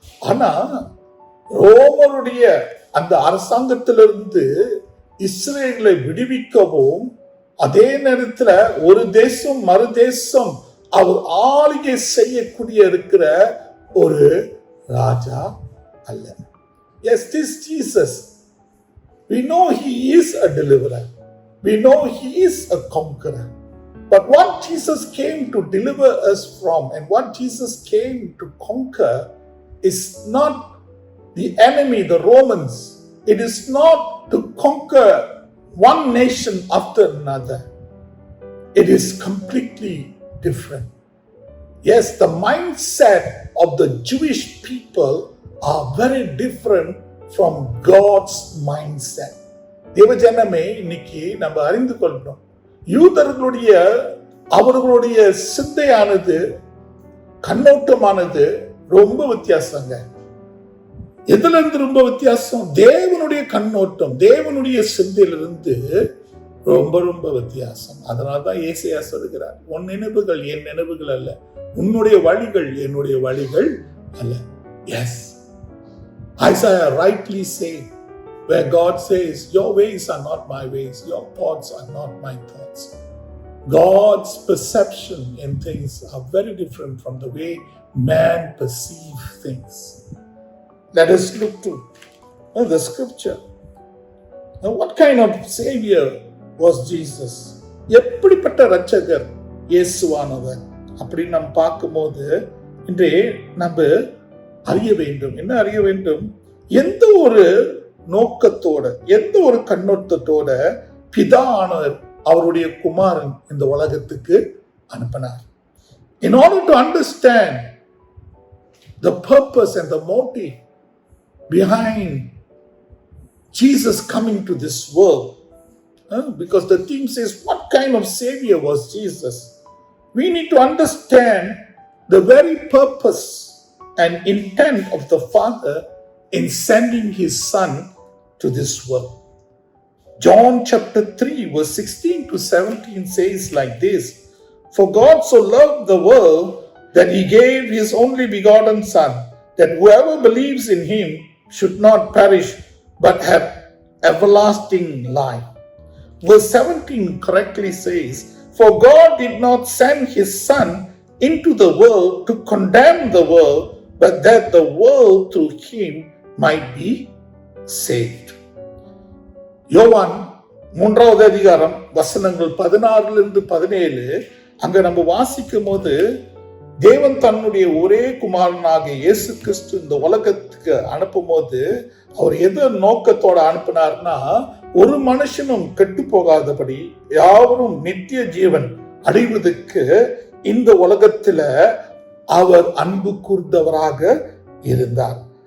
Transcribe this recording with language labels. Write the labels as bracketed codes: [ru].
[ta] ஆனா ரோமருடைய அந்த அரசாங்கத்திலிருந்து இஸ்ரேலை விடுவிக்கவும், அதே நேரத்தில் ஒரு தேசம் மறு தேசம் அவர் ஆளுகை செய்யக்கூடிய இருக்கிற ஒரு ராஜா அல்ல. [en] Yes, this Jesus, we know he is a deliverer. We know he is a conqueror. But what Jesus came to deliver us from and what Jesus came to conquer is not the enemy, the Romans. It is not to conquer one nation after another. It is completely different. Yes, the mindset of the Jewish people are very different from God's mindset. [ta] தேவஜனமே, இன்னைக்கு நம்ம அறிந்து கொள்ளணும், யூதர்களுடைய அவர்களுடைய சிந்தையானது, கண்ணோட்டமானது ரொம்ப வித்தியாசங்க. எதுல இருந்து ரொம்ப வித்தியாசம்? தேவனுடைய கண்ணோட்டம், தேவனுடைய சிந்தையிலிருந்து ரொம்ப ரொம்ப வித்தியாசம். அதனால்தான் ஏசாயா சொல்கிறார், உன் நினைவுகள் என் நினைவுகள் அல்ல, உன்னுடைய வழிகள் என்னுடைய வழிகள் அல்ல. [en] Yes, Isaiah rightly says, where God says, your ways are not my ways, your thoughts are not my thoughts. God's perception in things are very different from the way man perceives things. let us look to the scripture. Now, what kind of savior was Jesus? [ta] எப்படிப்பட்ட இரட்சகர் இயேசுவானவர் அப்படின்னு நாம் பார்க்கும்போது இன்றே நம்ம அறிய வேண்டும். என்ன அறிய வேண்டும்? எந்த ஒரு நோக்கத்தோட, எந்த ஒரு கண்ணோட்டத்தோட பிதாவானவர் அவருடைய குமாரன் இந்த உலகத்துக்கு அனுப்பினார். [en] In order to understand the purpose and the motive behind Jesus coming to this world, because the theme says, what kind of savior was Jesus? We need to understand the very purpose and intent of the Father in sending His Son to this world. John chapter 3 verse 16 to 17 says like this, for God so loved the world that He gave His only begotten Son, that whoever believes in Him should not perish but have everlasting life. Verse 17 correctly says, for God did not send His Son into the world to condemn the world, but that the world through Him might be saved. [ta] யோவான் 3வது அதிகாரம் வசனங்கள் 16-17 அங்க நம்ம வாசிக்கும் போது, தேவன் தன்னுடைய ஒரே குமாரனாக இயேசு கிறிஸ்து இந்த உலகத்துக்கு அனுப்பும் போது அவர் எது நோக்கத்தோட அனுப்பினார்னா, ஒரு மனுஷனும் கெட்டு போகாதபடி யாவரும் நித்திய ஜீவன் அடைவதற்கு இந்த உலகத்துல அவர் அன்பு கூர்ந்தவராக இருந்தார்.